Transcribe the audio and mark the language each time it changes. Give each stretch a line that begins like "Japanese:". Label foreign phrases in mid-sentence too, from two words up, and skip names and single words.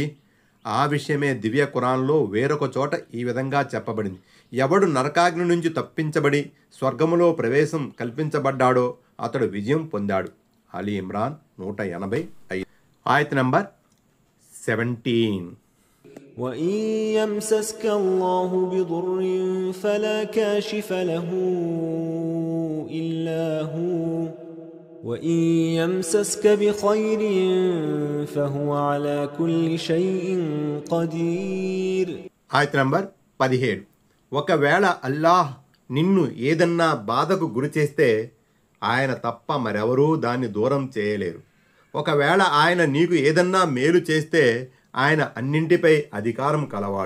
Telugu: ఆ విషయమే దివ్య ఖురాన్లో వేరొక చోట ఈ విధంగా చెప్పబడింది. ఎవడు నరకాగ్ని నుంచి తప్పించబడి స్వర్గములో ప్రవేశం కల్పించబడ్డాడో అతడు విజయం పొందాడు. అలీ ఇమ్రాన్ 185. ఆయత్ నంబర్ 17.
Arabic: وَإِن يَمْسَسْكَ اللَّهُ بِضُرٍّ فَلَا كَاشِفَ لَهُ إِلَّا هُوَ وَإِن يَمْسَسْكَ بِخَيْرٍ فَهُوَ عَلَى كُلِّ شَيْءٍ قَدِيرٌ.
Telugu: ఆయత్ నంబర్ 17. ఒకవేళ అల్లాహ్ నిన్ను ఏదన్నా బాధకు గురి చేస్తే ఆయన తప్ప మరెవరూ దాన్ని దూరం చేయలేరు. ఒకవేళ ఆయన నీకు ఏదన్నా మేలు చేస్తే ఆయన అన్నింటిపై అధికారం కలవాడు.